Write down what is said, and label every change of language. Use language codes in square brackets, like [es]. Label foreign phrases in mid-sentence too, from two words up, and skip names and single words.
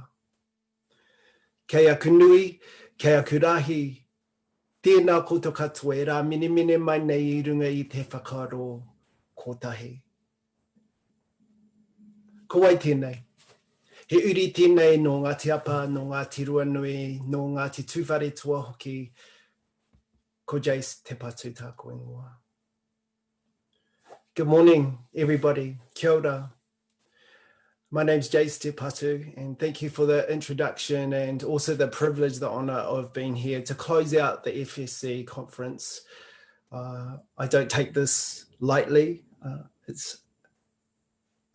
[mi] Kei aku nui, kei aku rahi, tēnā koutou katoa e rā mene mai nei I runga I te whakaro kotahi. Ko wai tēnei. He uri tēnei no Ngāti Apa, no Ngāti Ruanui, no Ngāti Tūwhare tua hoki, ko Jase Te Patu tāko ingoa. [en] Good morning, everybody. [mi] Kia ora. [en] My name's Jase Te Patu, and thank you for the introduction and also the privilege, the honour of being here to close out the FSC conference. I don't take this lightly.